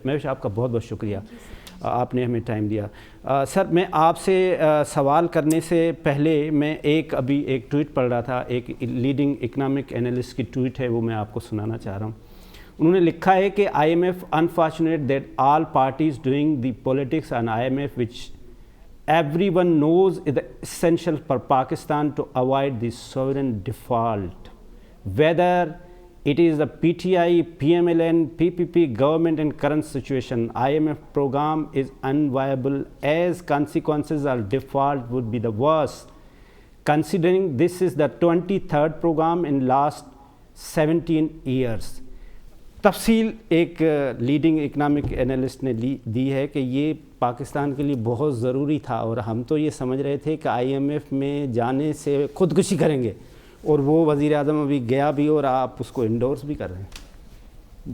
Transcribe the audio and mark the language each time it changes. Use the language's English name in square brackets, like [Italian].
[Urdu] مہوش آپ کا بہت بہت شکریہ، آپ نے ہمیں ٹائم دیا. سر میں آپ سے سوال کرنے سے پہلے میں ابھی ایک ٹویٹ پڑھ رہا تھا، ایک لیڈنگ اکنامک انالسٹ کی ٹویٹ ہے، وہ میں آپ کو سنانا چاہ رہا ہوں. انہوں نے لکھا ہے کہ [English] I M F unfortunate that all parties doing the politics on I M F which everyone knows is essential for Pakistan to avoid the sovereign default. Whether it is the PTI, PMLN, PPP government in current situation, IMF program is unviable as consequences of default would be the worst. Considering this is the 23rd program in last 17 years. [Urdu] تفصیل ایک leading economic analyst نے دی ہے کہ یہ پاکستان کے لیے بہت ضروری تھا اور ہم تو یہ سمجھ رہے تھے کہ آئی ایم ایف میں جانے سے خودکشی کریں گے، اور وہ وزیر اعظم ابھی گیا بھی اور آپ اس کو انڈورس بھی کر رہے ہیں.